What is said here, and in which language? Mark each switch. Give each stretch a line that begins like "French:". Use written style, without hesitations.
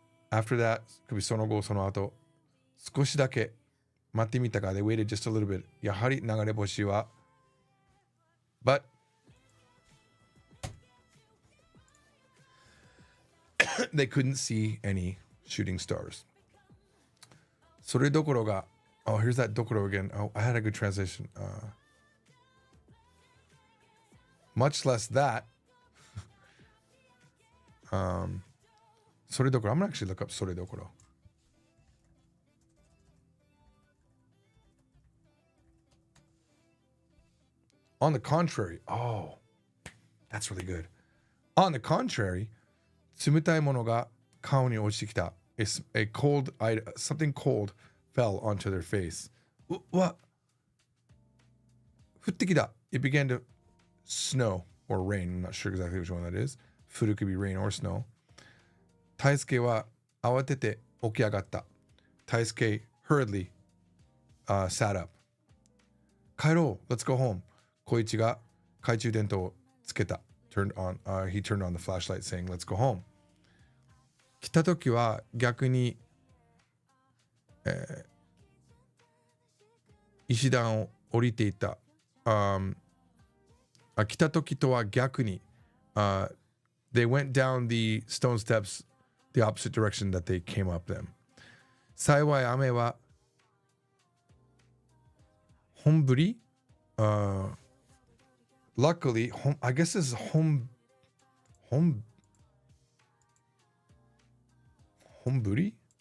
English: After that,
Japanese: その後、その後、少しだけ待ってみたが、
English: they waited just a little bit.
Japanese: やはり流れ星は、
English: but they couldn't see any shooting stars. それどころが、oh, here's that どころ again. Oh, I had a good translation. Much less that. それどころ I'm gonna actually look up それどころ. On the contrary, oh, that's really good. On the contrary,
Japanese: 冷たいものが顔に落ちてきた.
English: A cold, something cold fell onto their face. What?
Japanese: 降ってきた.
English: It began to snow or rain. I'm not sure exactly which one that is. Food could be rain or snow.
Japanese: 大輔は慌てて起き上がった.
English: 大輔 hurriedly sat up.
Japanese: 帰ろう.
English: Let's go home.
Japanese: 小一が懐中電灯をつけた.
English: He turned on the flashlight saying, let's go home.
Japanese: 来た時は逆に、石段を降りていた。来た時とは逆に、
English: they went down the stone steps the opposite direction that they came up them.
Japanese: 幸い雨は本降り、
English: luckily, I guess this is Homburi?